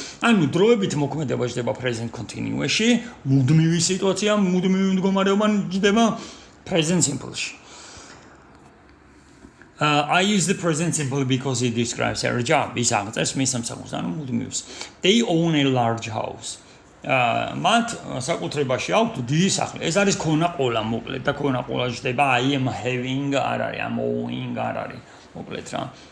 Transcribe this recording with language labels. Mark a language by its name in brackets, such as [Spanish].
[Georgian] ანუ დროებითი მოქმედება ჯდება present continuous-ში, მუდმივი სიტუაცია, მუდმივი მდგომარეობა ჯდება present simple-ში. [English] I use the present simple because it describes her job. [Georgian] ის აღწერს მის სამსახურს, ანუ მუდმივს. [English] They own a large house. [Georgian] მათ საკუთრებაში აქვთ დიდი სახლი. ეს არის ქონა ყოლა, მოკლედ და ქონა ყოლა ჯდება I am having არ არის, am owning არ არის, მოკლედ რა.